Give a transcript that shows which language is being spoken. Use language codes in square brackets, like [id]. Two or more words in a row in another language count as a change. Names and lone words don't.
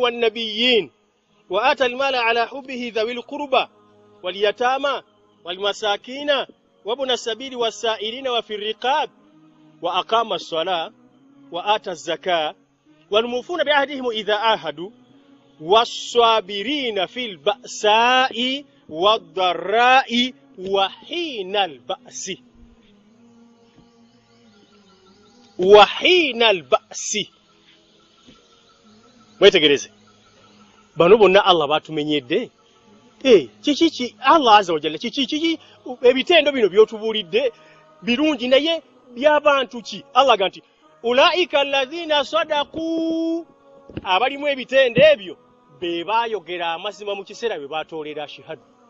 [ar] والنبيين وآتى المال على حبه ذوي القربى واليتامى والمساكين وابن السبيل والسائلين وفي الرقاب وأقام الصلاة وآتى الزكاة والموفون بعهدهم إذا عاهدوا والصابرين في البأساء والضراء وحين البأس وحين البأس [lg] mwetegereze bano bonna Allah batumenyedde kiki [ar] الله عز وجل [lg] kiki ebitendo bino byotubulidde birungi naye by'abantu ki Allah ganti [ar] أولئك الذين صدقوا [lg] abalimu ebitendo ebyo be bayogera amazima mu kiseera bwe batolera shahadu